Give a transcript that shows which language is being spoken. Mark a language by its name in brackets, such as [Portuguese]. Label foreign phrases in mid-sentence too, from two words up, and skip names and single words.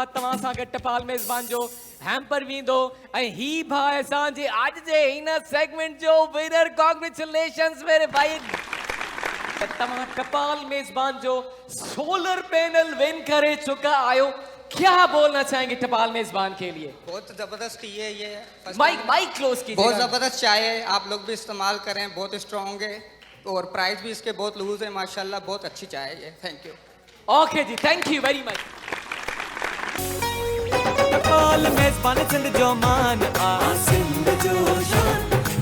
[Sindhi] तव्हां सां गॾु टपाल मेज़बान जो हैम्पर वेंदो ऐं ही भाउ असांजे अॼु जे हिन सेगमेंट जो विनर कॉन्ग्रेचुलेशंस [Urdu] میرے بھائی [Sindhi] तव्हां टपाल मेज़बान जो [English] solar panel [Sindhi] विन करे चुका आयो [Urdu] کیا بولنا چاہیں گے ٹپال میزبان کے لیے بہت زبردست یہ مائیک کلوز کیجیے بہت زبردست چائے ہے آپ لوگ بھی استعمال کریں بہت سٹرانگ ہے اور پرائس بھی اس کے بہت لوز ہے ماشاءاللہ بہت اچھی چائے ہے یہ [English] thank you OK ji thank you very much [Sindhi] टपाल मेज़बान सिंध जो मान आ सिंध जो शान